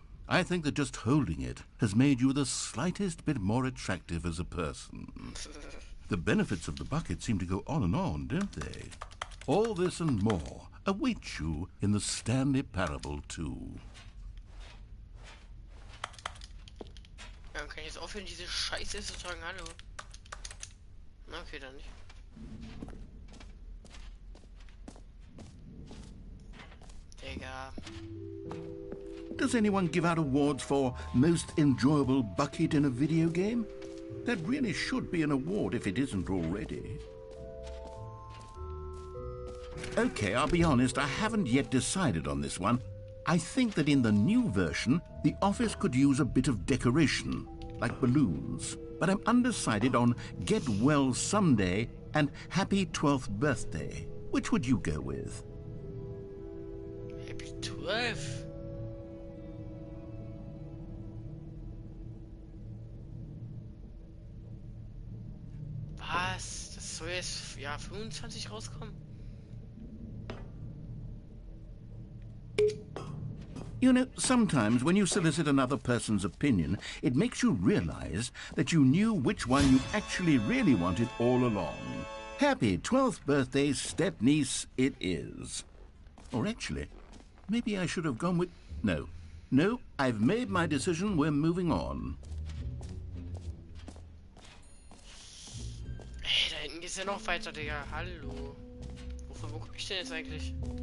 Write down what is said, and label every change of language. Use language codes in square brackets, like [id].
[en] I think that just holding it has made you the slightest bit more attractive as a person. The benefits of the bucket seem to go on, don't they? All this and more await you in the Stanley Parable 2. [de] Ja, kann ich jetzt aufhören, diese Scheiße zu tragen? Hallo. Na, okay, dann nicht. Digga. [en] Does anyone give out awards for most enjoyable bucket in a video game? That really should be an award if it isn't already. Okay, I'll be honest, I haven't yet decided on this one. I think that in the new version, the office could use a bit of decoration, like balloons. But I'm undecided on Get Well Someday and Happy 12th Birthday. Which would you go with? Happy 12? [de] Was? Das soll jetzt Jahr 25 rauskommen? [en] You know, sometimes when you solicit another person's opinion, it makes you realize that you knew which one you actually really wanted all along. Happy 12th birthday, step-niece, it is. Or actually, maybe I should have gone with... No, I've made my decision, we're moving on. [de] Ey, da hinten geht's ja noch weiter, Digga. Hallo. Wo guck ich denn jetzt eigentlich?